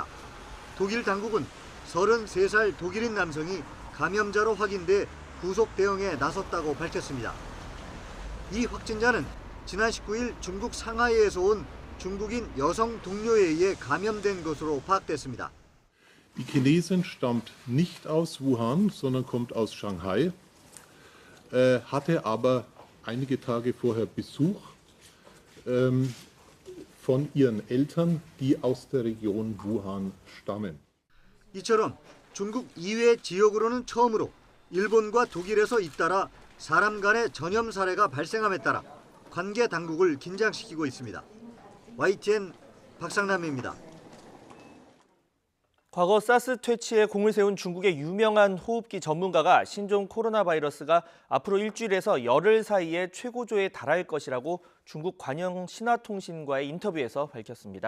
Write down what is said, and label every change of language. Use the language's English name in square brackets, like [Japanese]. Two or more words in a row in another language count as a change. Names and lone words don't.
[Korean] 독일 당국은 33살 독일인 남성이 감염자로 확인돼 구속 대응에 나섰다고 밝혔습니다. 이 확진자는 지난 19일 중국 상하이에서 온 중국인 여성 동료에 의해 감염된 것으로 파악됐습니다. [German] Die Chinesin stammt nicht aus Wuhan, sondern kommt aus Shanghai, hatte aber einige Tage vorher Besuch von ihren Eltern, die aus der Region Wuhan stammen. [Korean] 이처럼 중국 이외 지역으로는 처음으로 일본과 독일에서 잇따라 사람 간의 전염 사례가 발생함에 따라 관계 당국을 긴장시키고 있습니다. YTN 박상남입니다. 과거 사스 퇴치에 공을 세운 중국의 유명한 호흡기 전문가가 신종 코로나 바이러스가 앞으로 일주일에서 열흘 사이에 최고조에 달할 것이라고 중국 관영 신화통신과의 인터뷰에서 밝혔습니다.